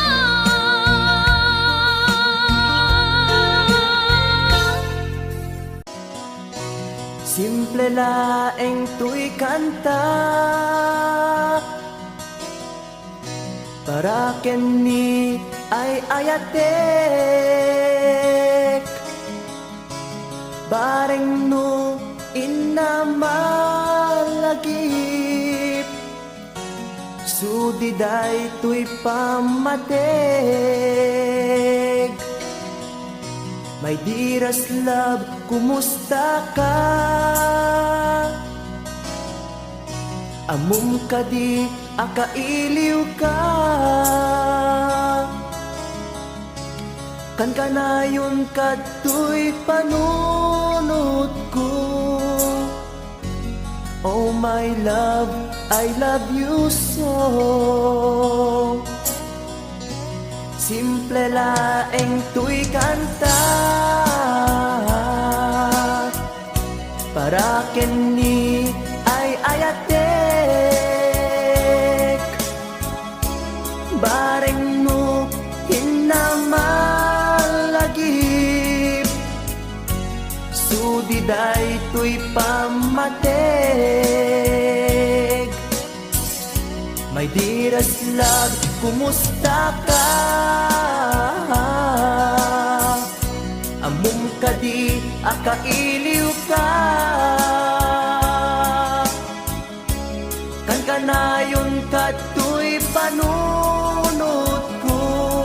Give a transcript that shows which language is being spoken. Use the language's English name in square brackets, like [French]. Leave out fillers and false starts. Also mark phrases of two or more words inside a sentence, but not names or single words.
[Iloko] Simple laeng tuy kanta, para ken ni ay ayatek, bareng no inamalagip, sudiday tuy pamateg. [English] My dearest love, [Iloko] kumusta ka? Amum ka di, akailiw ka. Kan kanayon kadtoy panunot ko. [English] Oh my love, I love you so. [Iloko] Simple laeng tuy kanta, para ken ni ay ayatek, bareng mo hinamalagip, sudiday tuy pamateg. [English] My dearest love, [Iloko] kumusta ka? Amum ka di, akailiw ka. Kan kanayon kadtoy panunot ko.